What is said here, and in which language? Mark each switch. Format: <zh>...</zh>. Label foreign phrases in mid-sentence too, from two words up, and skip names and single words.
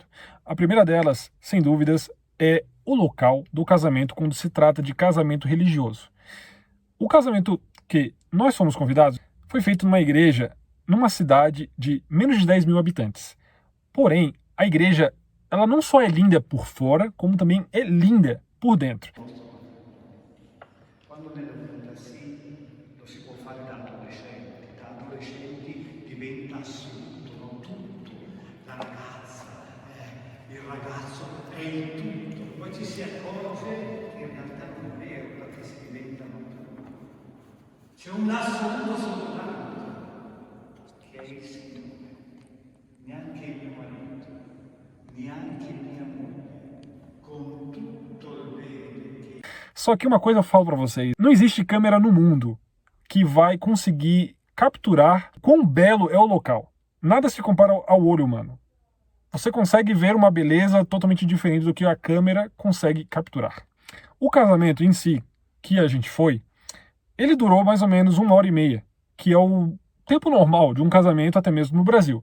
<pt>A primeira delas, sem dúvidas, é o local do casamento quando se trata de casamento religioso. O casamento que nós fomos convidados foi feito numa igreja numa cidade de menos de 10 mil habitantes. Porém, a igreja, ela não só é linda por fora, como também é linda por dentro.</pt> <it>Quando nella vita lo si può fare da adolescenti diventa assoluto, no? Tutto, la ragazza, il ragazzo è il tutto, poi ci si accorge che in realtà non è vero, perché si diventano tutto. C'è un assoluto soltanto, che è il Signore, neanche il mio marito, neanche mia moglie, con tutto il bene che...</it> <pt>Só que uma coisa eu falo para vocês, não existe câmera no mundo que vai conseguir capturar quão belo é o local. Nada se compara ao olho humano. Você consegue ver uma beleza totalmente diferente do que a câmera consegue capturar. O casamento em si, que a gente foi, ele durou mais ou menos 1h30, que é o tempo normal de um casamento até mesmo no Brasil.</pt>